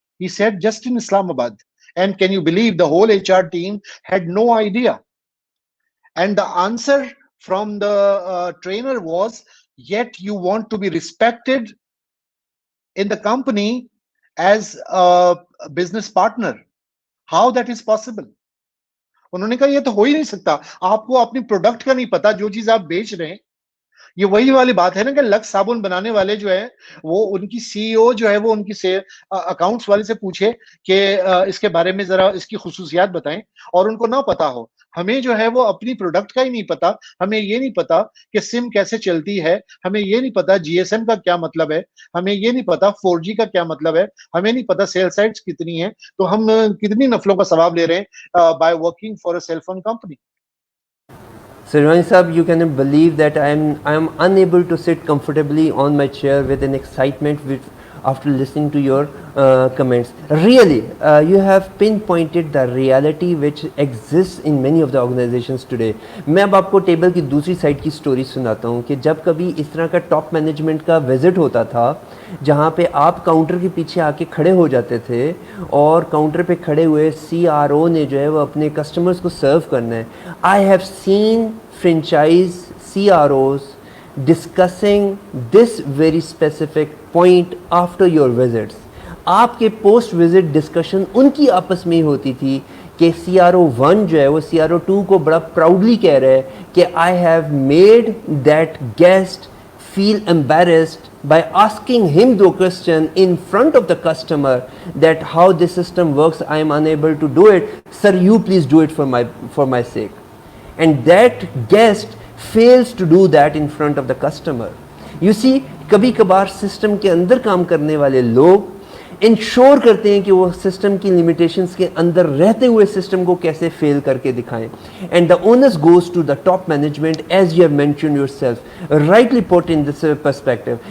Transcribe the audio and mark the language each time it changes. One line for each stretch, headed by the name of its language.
English: He said just in Islamabad. And can you believe the whole HR team had no idea? And the answer from the trainer was, yet you want to be respected in the company as a business partner. How that is possible?
Hindi: उन्होंने कहा ये तो हो ही नहीं सकता, आपको अपनी product का नहीं पता, जो चीज आप बेच रहे हैं। ये वही वाली बात है ना कि लक्स साबुन बनाने वाले जो है वो उनकी सीईओ जो है वो उनकी अकाउंट्स वाले से पूछे कि इसके बारे में जरा इसकी खुसूसियात बताएं, और उनको ना पता हो। हमें जो है वो अपनी प्रोडक्ट का ही नहीं पता, हमें ये नहीं पता कि सिम कैसे चलती है, हमें ये नहीं पता जीएसएम का क्या मतलब है, हमें ये नहीं पता 4G का क्या मतलब है, हमें नहीं पता सेल साइट्स कितनी है, तो हम कितनी नफलों का सवाब ले रहे हैं
English: By working for a cell phone company. Sirwani Sahab, you cannot believe that I am unable to sit comfortably on my chair with an excitement after listening to your comments. Really, you have pinpointed the reality which exists in many of the organizations today.
Hindi: मैं अब आपको table की दूसरी side की story सुनाता हूँ कि जब कभी इस तरह का टॉप मैनेजमेंट का विजिट होता था जहाँ पे आप काउंटर के पीछे आके खड़े हो जाते थे और काउंटर पे खड़े हुए CRO ने जो है वो अपने कस्टमर्स को सर्व करना है.
English: I have seen franchise CROs discussing this very specific point after your visits.
Hindi: आपके पोस्ट विजिट डिस्कशन उनकी आपस में ही होती थी कि CRO1 जो है वो CRO2 को बड़ा प्राउडली कह रहा है कि
English: I have made that guest feel embarrassed by asking him the question in front of the customer that how this system works. I am unable to do it, sir, you please do it for my sake. And that guest fails to do that in front of the customer.
Hindi: You see, कभी कभार system के अंदर काम करने वाले लोग ensure करते हैं कि वो सिस्टम की लिमिटेशंस के अंदर रहते हुए सिस्टम को कैसे फेल करके दिखाएं.
English: And the onus goes to the top management as you have mentioned yourself, rightly put in this perspective.